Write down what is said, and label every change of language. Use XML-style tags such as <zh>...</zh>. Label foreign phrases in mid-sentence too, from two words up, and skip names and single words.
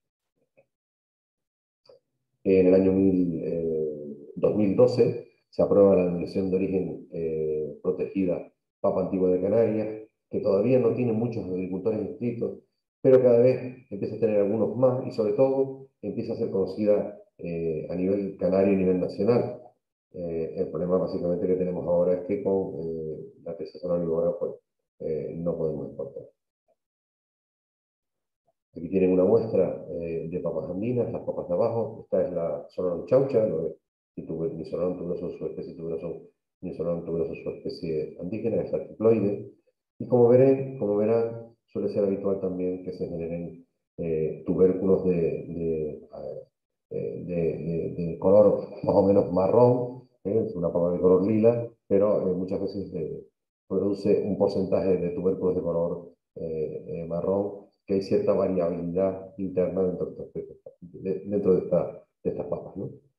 <es>En el año 2012 se aprueba la denominación de origen protegida Papa Antigua de Canarias, que todavía no tiene muchos agricultores inscritos, pero cada vez empieza a tener algunos más, y sobre todo empieza a ser conocida a nivel canario y a nivel nacional. El problema básicamente que tenemos ahora es que con la T. sonolivora pues, no podemos exportar. Aquí tienen una muestra de papas andinas, las papas de abajo. Esta es la Sonoran chaucha, Nisonoran tuberoso subespecie tuberoso, Nisonoran tuberoso subespecie andígena, es articloide. Y como verán, suele ser habitual también que se generen tubérculos de color más o menos marrón, es una papa de color lila, pero muchas veces produce un porcentaje de tubérculos de color marrón, que hay cierta variabilidad interna dentro de estas papas, ¿no?</es>